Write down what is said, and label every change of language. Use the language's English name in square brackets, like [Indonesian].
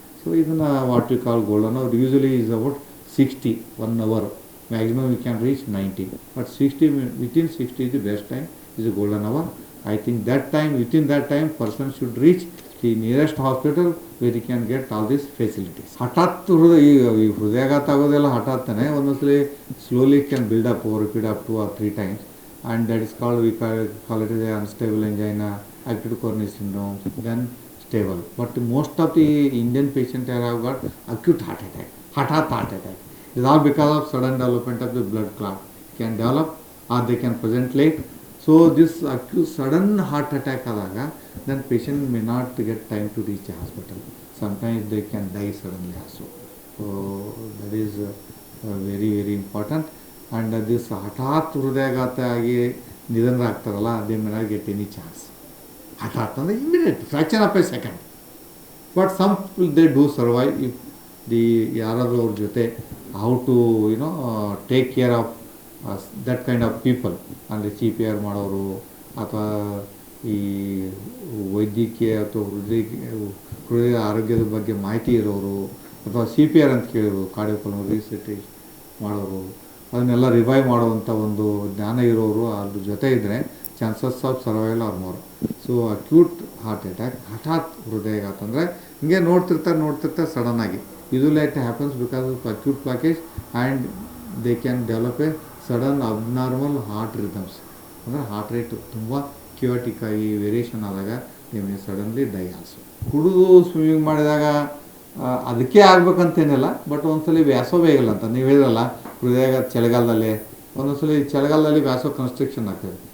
[English] So ಇದನ್ನು what you call golden hour usually is about 60, 1 hour. Maximum you can reach 90, but 60 within 60 is the best time, is a golden hour. I think within that time person should reach the nearest hospital where he can get all these facilities. [Kannada] ಹಠಾತ್ ಹೃದಯಾಘಾತ ಆಗೋದೆಲ್ಲ ಹಠಾತ್ತನೇ, ಒಂದೊಂದ್ಸಲಿ [English] Slowly can build up over repeat up 2 or 3 times, and that is called, we call it as unstable angina, acute coronary syndrome, then stable. But most of the Indian patients have got acute heart attack, hఠಾತ್ heart attack. It is all because of sudden development of the blood clot. Can develop or they can present late. So this acute sudden heart attack ಆದಾಗ then patient may not get time to reach the hospital. Sometimes they can die suddenly also. So that is very very important. And this [Kannada] ಹಠಾತ್ ಹೃದಯಾಘಾತ ಆಗಿ ನಿಧನರಾಗ್ತಾರಲ್ಲ, [English] they may not get any chance. [Kannada] ಹಠಾತ್ ಅಂದರೆ [English] immediate fraction of a second. But some people they do survive if [Kannada] ಯಾರಾದರೂ ಅವ್ರ ಜೊತೆ [English] how to take care of that kind of people, [Kannada] ಅಂದರೆ CPR ಮಾಡೋರು ಅಥವಾ ಈ ವೈದ್ಯಕೀಯ ಅಥವಾ ಹೃದಯ ಆರೋಗ್ಯದ ಬಗ್ಗೆ ಮಾಹಿತಿ ಇರೋರು ಅಥವಾ CPR ಅಂತ ಕೇಳಿರೋರು, ಕಾರ್ಡಿಯೋಪಲ್ಮನರಿ ರಿಸರ್ಚ್ ಮಾಡೋರು, ಅದನ್ನೆಲ್ಲ ರಿವೈವ್ ಮಾಡುವಂಥ ಒಂದು ಜ್ಞಾನ ಇರೋರು ಅದ್ರ ಜೊತೆ ಇದ್ದರೆ [English] Chances of survival are more. [Kannada] So acute heart attack, ಹಠಾತ್ ಹೃದಯಾಘಾತ ಅಂದರೆ ಹಿಂಗೆ ನೋಡ್ತಿರ್ತಾರೆ ಸಡನ್ನಾಗಿ. [English] Usually it happens because of acute blockage and they can develop a sudden abnormal heart rhythms. [Kannada] ಅಂದರೆ ಹಾರ್ಟ್ ರೇಟ್ ತುಂಬ ಕ್ಯೂಟಿಕ್ ಆಗಿ ವೇರಿಯೇಷನ್ ಆದಾಗ [English] they may suddenly die also. [Kannada] ಕುಡಿದು ಸ್ವಿಮ್ಮಿಂಗ್ ಮಾಡಿದಾಗ ಅದಕ್ಕೆ ಆಗ್ಬೇಕಂತೇನಿಲ್ಲ, ಬಟ್ ಒಂದ್ಸಲಿ ವ್ಯಾಸೋ ಬೇಗಲ್ಲ ಅಂತ ನೀವು ಹೇಳಿರಲ್ಲ, ಹೃದಯಾಘಾತ ಚಳಿಗಾಲದಲ್ಲಿ ಒಂದೊಂದ್ಸಲಿ ಚಳಿಗಾಲದಲ್ಲಿ ವ್ಯಾಸೋ ಕನ್ಸ್ಟ್ರಕ್ಷನ್ ಆಗ್ತದೆ.